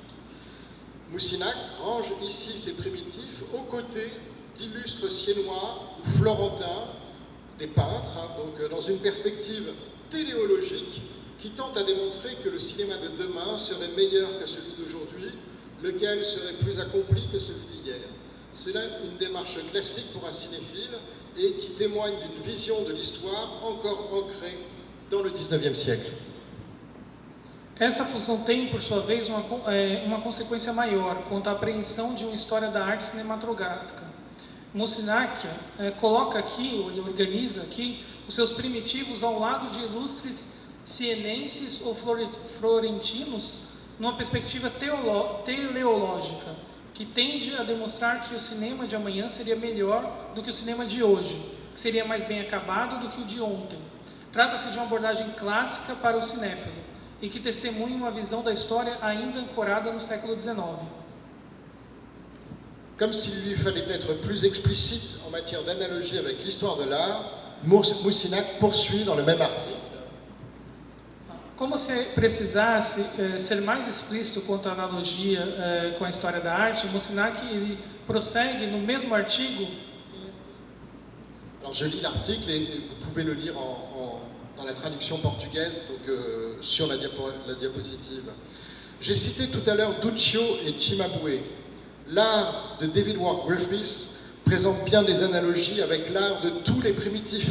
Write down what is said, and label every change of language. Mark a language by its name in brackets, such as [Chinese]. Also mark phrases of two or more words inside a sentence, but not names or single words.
[French] Moussinac range ici ces primitifs aux côtés d'illustres siennois ou florentins, des peintres, donc dans une perspective téléologique qui tente à démontrer que le cinéma de demain serait meilleur que celui d'aujourd'hui, lequel serait plus accompli que celui d'hier. C'est là une démarche classique pour un cinéphile et qui témoigne d'une vision de l'histoire encore ancrée dans le XIXe siècle. [Portuguese] Essa função tem, por sua vez, uma consequência maior quanto à apreensão de uma história da arte cinematográfica. Moussinac coloca aqui, ou ele organiza aqui, os seus primitivos ao lado de ilustres sienenses ou florentinos, numa perspectiva teleológica, que tende a demonstrar que o cinema de amanhã seria melhor do que o cinema de hoje, que seria mais bem acabado do que o de ontem. Trata-se de uma abordagem clássica para o cinéfilo e que testemunha uma visão da história ainda ancorada no século XIX. [French] Comme s'il lui fallait être plus explicite en matière d'analogie avec l'histoire de l'art, Moussinac poursuit dans le même article. [Portuguese] Como se precisasse ser mais explícito quanto à analogia com a história da arte, Moussinac ele prossegue no mesmo artigo. [French] Alors je lis l'article et vous pouvez le lire dans la traduction portugaise, donc sur la diapositive. J'ai cité tout à l'heure Duccio et Cimabue. L'art de David Ward Griffiths présente bien des analogies avec l'art de tous les primitifs.